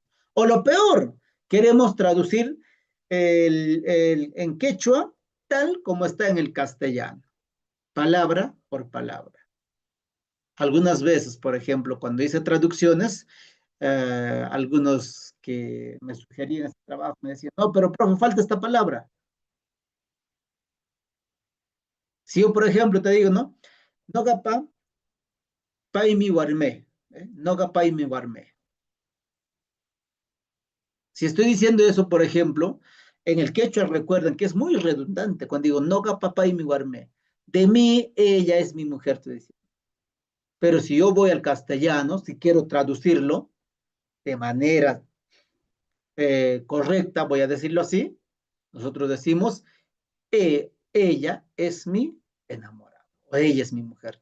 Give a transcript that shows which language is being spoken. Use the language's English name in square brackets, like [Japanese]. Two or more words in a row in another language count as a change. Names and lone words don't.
[Spanish] O lo peor, queremos traducir en quechua tal como está en el castellano, palabra por palabra. Algunas veces, por ejemplo, cuando hice traducciones, algunos que me sugerían este trabajo me decían, no, pero profe, falta esta palabra. Si yo, por ejemplo, te digo, ¿no? [Quechua] Nogapa, paimi warme, noga paimi warme. [Spanish] Si estoy diciendo eso, por ejemplo, en el quechua recuerden que es muy redundante cuando digo [Quechua] noga papá y mi guarme. [Spanish] De mí, ella es mi mujer, te decía. Pero si yo voy al castellano, si quiero traducirlo de manera correcta, voy a decirlo así, nosotros decimos, ella es mi enamorada, o ella es mi mujer.